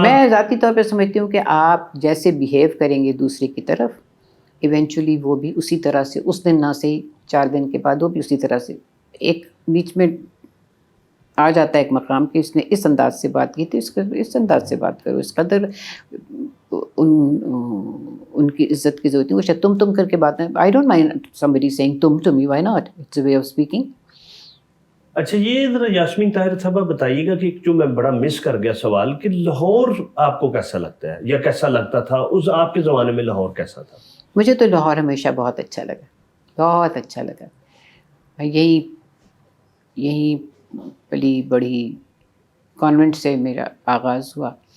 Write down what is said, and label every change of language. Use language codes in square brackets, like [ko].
[ur] میں ذاتی طور پہ سمجھتی ہوں کہ آپ جیسے بیہیو کریں گے دوسرے کی طرف, ایونچولی وہ بھی اسی طرح سے, اس دن نہ صحیح 4 دن کے بعد وہ بھی اسی طرح سے. ایک بیچ میں آ جاتا ہے ایک مقام کہ اس نے اس انداز سے بات کی تھی, اس انداز سے بات کرو, اس قدر ان کی عزت کی ضرورت ہے. وہ شاید تم کر کے بات ہے. [en] I don't mind somebody saying تم to me, why not, it's a way of speaking. [ur] اچھا, یہ ذرا یاسمین طاہر صاحبہ بتائیے گا کہ جو میں بڑا مس کر گیا سوال, کہ لاہور آپ کو کیسا لگتا ہے یا کیسا لگتا تھا اس آپ کے زمانے میں, لاہور کیسا تھا؟ مجھے تو لاہور ہمیشہ بہت اچھا لگا, بہت اچھا لگا. یہی پلی بڑی, کانوینٹ سے میرا آغاز ہوا.